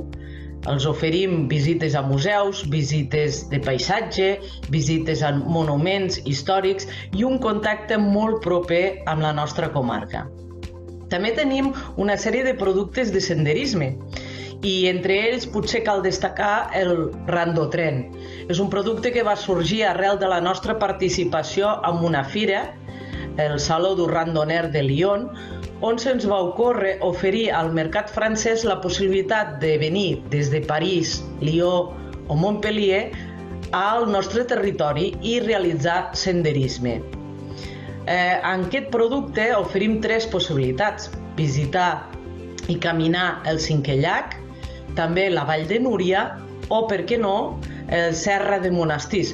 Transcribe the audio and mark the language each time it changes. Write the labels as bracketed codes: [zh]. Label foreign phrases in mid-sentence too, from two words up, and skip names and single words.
[ca] Els oferim visites a museus, visites de paisatge, visites a monuments històrics i un contacte molt proper amb la nostra comarca. També tenim una sèrie de productes de senderisme i entre ells potser cal destacar el Randotren. És un producte que va sorgir arrel de la nostra participació en una fira, el Saló du Randonneur de Lyon, on se'ns va ocórrer oferir al mercat francès la possibilitat de venir des de París, Lió o Montpellier al nostre territori i realitzar senderisme. En aquest producte oferim 3 possibilitats: visitar i caminar el Cinquè Llac, també la Vall de Núria o, per què no, Serra de Monestirs.